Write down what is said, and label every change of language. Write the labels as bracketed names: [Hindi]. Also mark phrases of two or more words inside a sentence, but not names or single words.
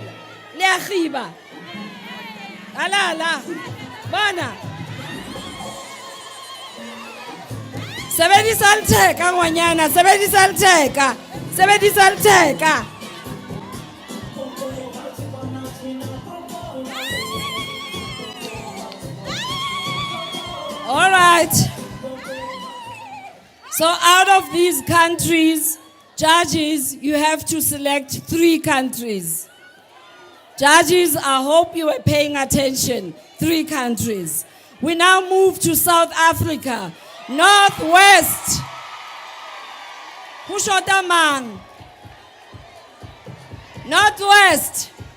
[Southern Sotho] Le a khiba. Ala. Bona. Sebedisa letheka ngwanyana, sebedisa letheka. Sebedisa letheka. [English] All right. So out of these countries, judges, you have to select 3 countries. Judges, I hope you were paying attention. 3 countries. We now move to South Africa. Northwest. Kushota Mang. Northwest.